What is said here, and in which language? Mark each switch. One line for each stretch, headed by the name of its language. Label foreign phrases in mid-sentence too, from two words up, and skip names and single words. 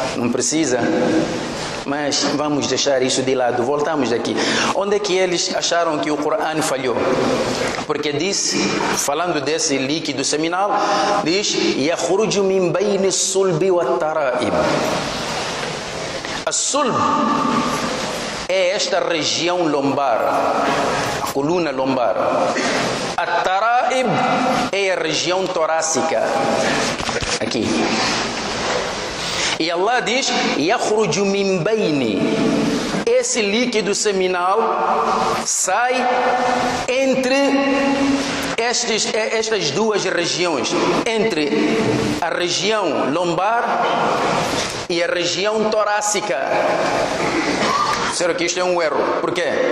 Portuguese: Não precisa. Mas vamos deixar isso de lado. Voltamos aqui. Onde é que eles acharam que o Corão falhou? Porque diz, falando desse líquido seminal, diz:
Arabic: "يخرج من بين الصلب والترائب".
Portuguese: A sulb é esta região lombar, a coluna lombar. A tara'ib é a região torácica, aqui. E Allah diz:
Arabic: "يخرج من بين".
Portuguese: Esse líquido seminal sai entre estas duas regiões, entre a região lombar e a região torácica. Será que isto é um erro? Por quê?